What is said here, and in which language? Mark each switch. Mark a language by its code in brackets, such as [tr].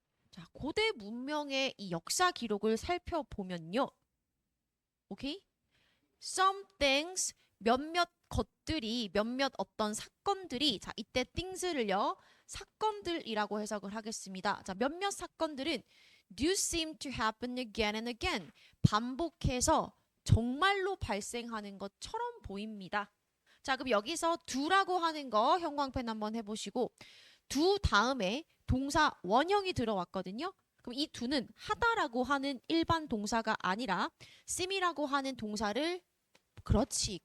[ko] 자, 고대 문명의 이 역사 기록을 살펴보면요. 오케이? [en] Some things, [ko] 몇몇 것들이, 몇몇 어떤 사건들이, 자, 이때 things를요, 사건들이라고 해석을 하겠습니다. 자, 몇몇 사건들은 [en] do seem to happen again and again. [ko] 반복해서 정말로 발생하는 것처럼 보입니다. 자, 그럼 여기서 do라고 하는 거 형광펜 한번 해보시고, do 다음에 동사 원형이 들어왔거든요. 그럼 이 do는 하다라고 하는 일반 동사가 아니라 seem이라고 하는 동사를 그렇지.